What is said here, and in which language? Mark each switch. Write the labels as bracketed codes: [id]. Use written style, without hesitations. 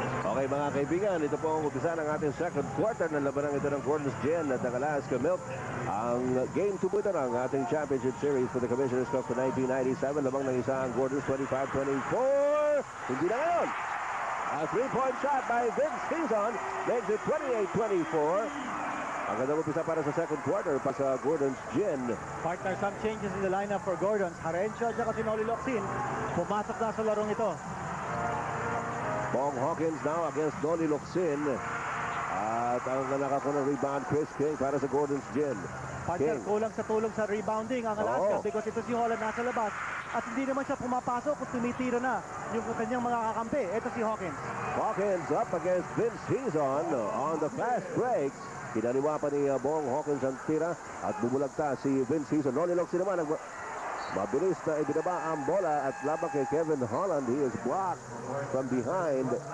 [tl] Okay mga kaibigan, ito po ang umpisa ng ating second quarter ng labanang ito ng Gordon's Gin at ng Alaska Milk. Ang game 2 po ito ng ating championship series for the Commissioner's Cup for 1997. Lamang ng isa ang Gordon's 25-24. Hindi na ngayon. [en] A 3-point shot by Vince Hizon makes it 28-24. [tl] Ang gandang umpisa para sa second quarter pa sa Gordon's Gin. [en] Partner, some changes in the lineup for Gordon's. [tl] Harencio at saka si Noli Locsin pumasok na sa larong ito. Bong Hawkins now against Noli Locsin. At ang nakakunang rebound, Chris King para sa Gordon's Gin. Partner, kulang sa tulong sa rebounding ang Alaska because ito si Holland nasa labas. At hindi naman siya pumapasok kung tumitira na yung kanyang mga kakampi. Ito si Hawkins. [en] Hawkins up against Vince Hizon on the fast breaks. [tl] Kinaliwa pa ni Bong Hawkins ang tira at bumulagta si Vince Hizon. Noli Locsin naman mabilis na ibinaba ang bola at labang kay Kevin Holland. [en] He is blocked from behind.